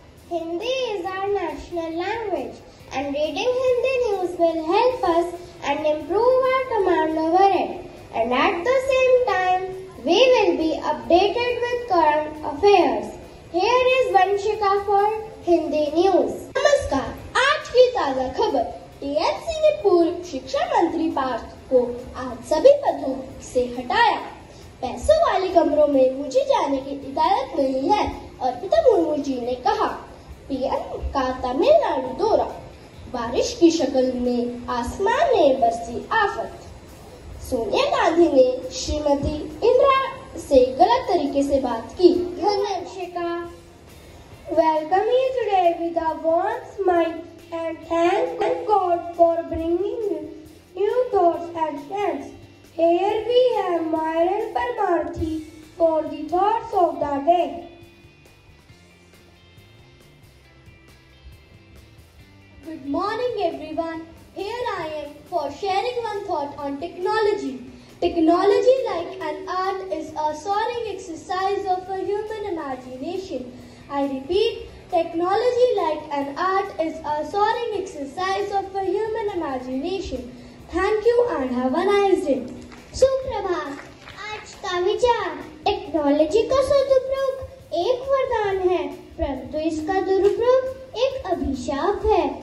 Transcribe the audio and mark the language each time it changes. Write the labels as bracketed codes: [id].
[en] Hindi is our national language, and reading Hindi news will help us and improve our command over it. And at the same time, we will be updated with current affairs. Here is Vanshika for Hindi news. [hi] नमस्कार, आज की ताजा खबर। TMC ने पूर्व शिक्षा मंत्री पार्थ को आज सभी पदों से हटाया। पैसों वाले कमरों में मुझे जाने की इजाजत नहीं है, अर्पिता मुर्मू जी ने कहा। पीएम का तमिलनाडु दौरा, बारिश की शक्ल में आसमान में बरसी आफत। सोनिया गांधी ने श्रीमती इंदिरा से गलत तरीके से बात की। [en] Vanshika, welcome you today with a warm smile and thank God for bringing new thoughts and plans. Here we have Myron Parmarthi for the thoughts of the day. Good morning everyone. Here I am for sharing one thought on technology. Technology, like an art, is a soaring exercise of a human imagination. I repeat, technology, like an art, is a soaring exercise of a human imagination. Thank you and have a nice day. [hi] सुप्रभात। आज का विचार, technology का सदुपयोग एक वरदान है, परंतु इसका दुरुपयोग एक अभिशाप है।